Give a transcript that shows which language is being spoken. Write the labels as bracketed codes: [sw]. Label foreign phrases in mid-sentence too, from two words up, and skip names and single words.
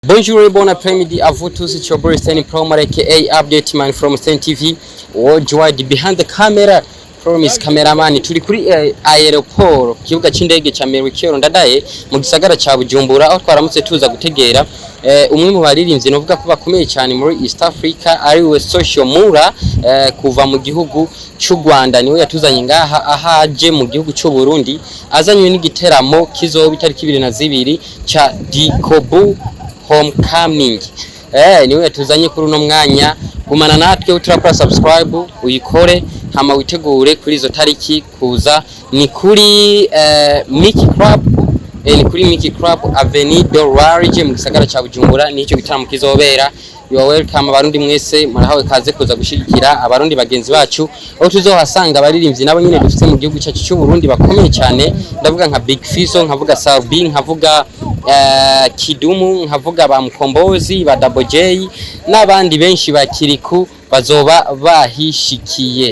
[fr] Bonjour, bon après-midi à vous tous, [en] it's your boy Sten from aka Update Man from Sten TV. Worldwide behind the camera, promise cameraman. [rn] Turi kuri aeroport, kibuga c'indege ca Merikero ndadaye mu gisagara ca Bujumbura, aho twaramutse tuza gutegera umwe mu baririmbyi novuga ko bakomeye cyane muri East Africa ari we Social Mula kuva mu gihugu cy'u Rwanda. Niwe yatuzanye ngaha ahaje mu gihugu cy'u Burundi, azanywe n'igiteramo kizoba itariki 22 ca Dikobu Homecoming. Niwe yatuzanye kuri uno mwanya, gumana natwe uturakora subscribe uyikore hama witegure kuri izo tariki kuza. Ni kuri Mickey Club, ni kuri Mickey Club Avenue de Large mu gisagara ca Bujumbura. Nicyo gitaramo kizobera. [en] You are welcome [rn] abarundi mwese, murahawe kaze kuza gushigikira abarundi bagenzi bacu, aho tuzohasanga abaririmbyi nabo nyine dufite mu gihugu cyacu cy'u Burundi bakomeye cyane. Ndavuga nka BigFizzo, nkavuga Salbi, nkavuga Kidumu, nkavuga ba Mukombozi, ba Double J n'abandi benshi bakiriku bazoba bahishikiye.